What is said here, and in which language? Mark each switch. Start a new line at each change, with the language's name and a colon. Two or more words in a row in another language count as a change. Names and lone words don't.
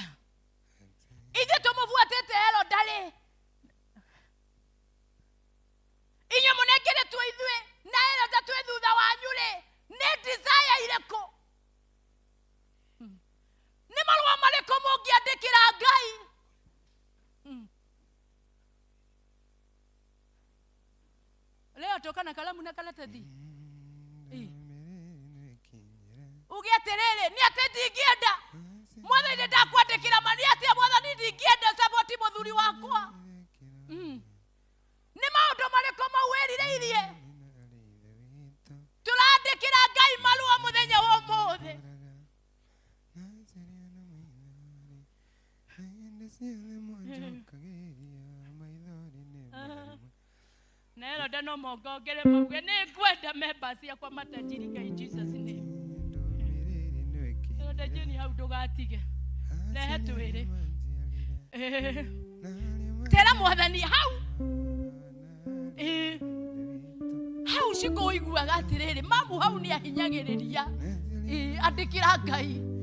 Kikuyu: Ithuĩ tũmũbuatĩte Eroda rĩ. Inyuĩ mũnengeretwo ithuĩ na Eroda twĩ thutha wanyu rĩ. Nĩ desire irĩkũ? Nĩ marũa marĩkũ mũngĩandĩkĩra Ngai?
Swahili: Leo toka na kalamu na karatathi.
Kikuyu: Uge atĩrĩrĩ, nĩ atĩ ndingĩenda Mwathani ndakwandĩkĩra mani atĩ Mwathani ndingĩenda support mũthuri wakwa. Nĩ maũndũ marĩkũ mau wĩrirĩirie? Tũrandĩkĩra Ngai marũa mũthenya wa ũmũthĩ. Na Eroda no mongongere mauge nĩ ngwenda members yakwa matajirika
English: in Jesus name.
Kikuyu: Eroda jeni hau ndũgatige. Rehe twĩrĩ. Tera Mwathani hau. Hau cikũiguaga atĩrĩrĩ, mamu hau nĩ ahinyagĩrĩria. Andĩkĩra Ngai.